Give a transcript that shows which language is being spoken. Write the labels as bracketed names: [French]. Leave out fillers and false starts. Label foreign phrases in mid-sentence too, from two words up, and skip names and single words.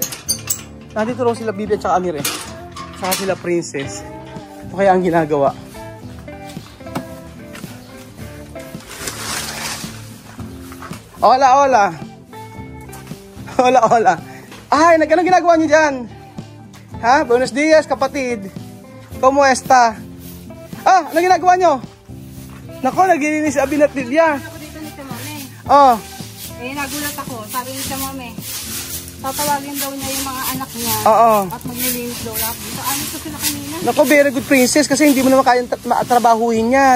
[Filipino] Nandito raw sila Bibian tsaka Amir eh. Saka sila Princess. Ano kaya ang ginagawa? [Spanish] Hola, hola. Hola, hola. [Filipino] Ay, anong ginagawa niyo dyan? [Spanish] Ha? Buenos dias, kapatid. ¿Cómo está? [Filipino] Anong ginagawa niyo? Nako, naglilinis si Abin at Lilia. Ako dito ni Chamame. Oh. Nagulat ako. Sabi ni Chamame, tatawagin daw niya yung mga anak niya. Oo. At maglilinis daw lang. Ano ito sila kanina? Nako, [English] very good [Filipino] Princess kasi hindi mo naman kayang trabahuhin yan.